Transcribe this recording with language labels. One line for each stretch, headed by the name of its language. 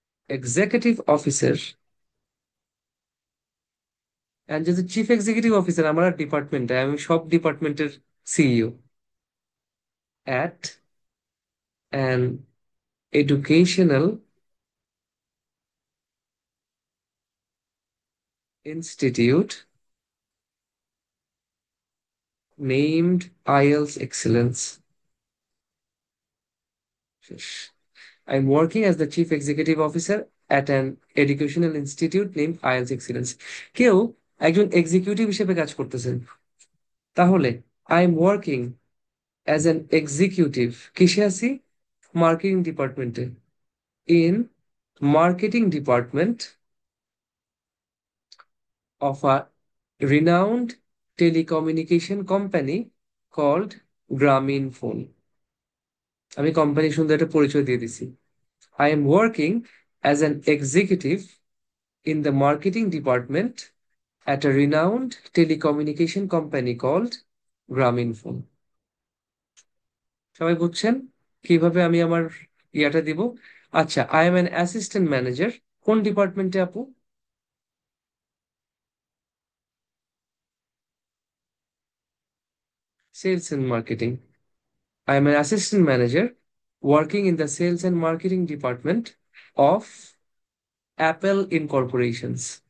English: executive officer, and
Bangla: যেহেতু
English: chief executive officer
Bangla: আমার ডিপার্টমেন্টে, আমি সব ডিপার্টমেন্টের
English: CEO at an educational institute named IELTS excellence. I'm working as the chief executive officer at an educational institute named IELTS Excellence.
Bangla: কেউ একজন executive হিসেবে কাজ করতেছেন, তাহলে
English: I am working as an executive
Bangla: কিসে আছি?
English: Marketing ডিপার্টমেন্টে। In marketing department of a renowned telecommunication company called Grameen phone.
Bangla: আমি কোম্পানি সুন্দর একটা পরিচয় দিয়ে দিছি।
English: I am working as an executive in the marketing department at a renowned telecommunication company called Grameenphone.
Bangla: সবাই বুঝছেন কিভাবে আমি আমার ইয়াটা দিব? আচ্ছা,
English: I am an assistant manager.
Bangla: কোন ডিপার্টমেন্টে আপু?
English: Sales and marketing. I am an assistant manager working in the sales and marketing department of Apple incorporations.